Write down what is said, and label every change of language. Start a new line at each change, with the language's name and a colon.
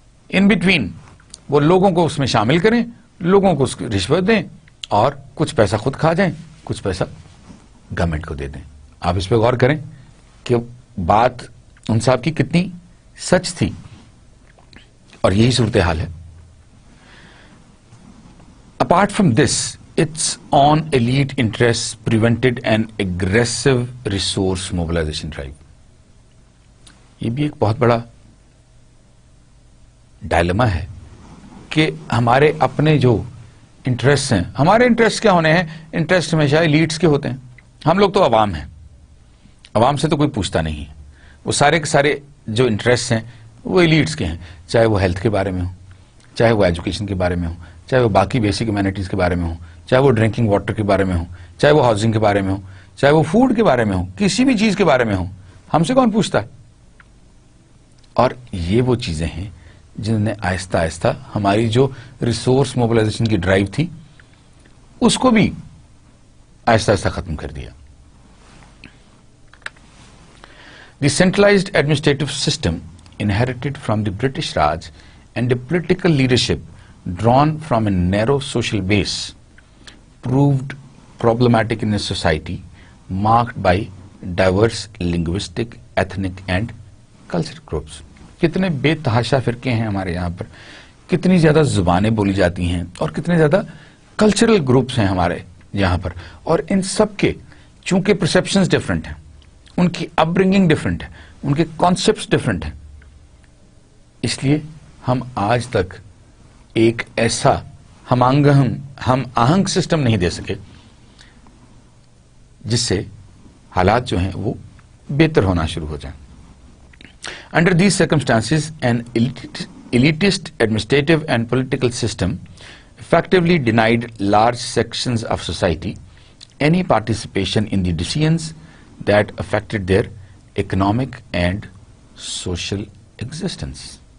Urdu: In between وہ لوگوں کو اس میں شامل کریں, لوگوں کو اس کی رشوت دیں اور کچھ پیسہ خود کھا جائیں, کچھ پیسہ گورنمنٹ کو دے دیں. آپ اس پہ غور کریں کہ بات ان صاحب کی کتنی سچ تھی اور یہی صورتحال ہے.
English: Apart from this, its own elite interests prevented an aggressive resource mobilization drive.
Urdu: یہ بھی ایک بہت بڑا ڈائلما ہے کہ ہمارے اپنے جو انٹرسٹ ہیں, ہمارے انٹرسٹ کیا ہونے ہیں؟ انٹرسٹ ہمیشہ ایلیٹس کے ہوتے ہیں. ہم لوگ تو عوام ہیں, عوام سے تو کوئی پوچھتا نہیں ہے. وہ سارے کے سارے جو انٹرسٹ ہیں وہ ایلیٹس کے ہیں, چاہے وہ ہیلتھ کے بارے میں ہو, چاہے وہ ایجوکیشن کے بارے میں ہو, چاہے وہ باقی بیسک ہیومینٹیز کے بارے میں ہو, چاہے وہ ڈرنکنگ واٹر کے بارے میں ہو, چاہے وہ ہاؤسنگ کے بارے میں ہو, چاہے وہ فوڈ کے بارے میں ہو, کسی بھی چیز کے بارے میں ہو. ہم سے کون پوچھتا ہے؟ اور یہ وہ چیزیں ہیں جنہوں نے آہستہ آہستہ ہماری جو ریسورس موبلائزیشن کی ڈرائیو تھی اس کو بھی آہستہ آہستہ ختم کر دیا.
English: The centralized administrative system inherited from the British Raj and the political leadership drawn from a narrow social base proved problematic in a society marked by diverse linguistic, ethnic and cultural groups.
Urdu: کتنے بے تحاشا فرقے ہیں ہمارے یہاں پر, کتنی زیادہ زبانیں بولی جاتی ہیں اور کتنے زیادہ کلچرل گروپس ہیں ہمارے یہاں پر, اور ان سب کے چونکہ پرسیپشنز ڈفرنٹ ہیں, ان کی اپ برنگنگ ڈفرنٹ ہے, ان کے کانسیپٹس ڈفرنٹ ہیں, اس لیے ہم آج تک ایک ایسا ہم آہنگ سسٹم نہیں دے سکے جس سے حالات جو ہیں وہ बेहतर होना शुरू हो जाए.
English: Under these circumstances, an elitist administrative and political system effectively denied large sections of society any participation in the decisions that affected their economic and social existence.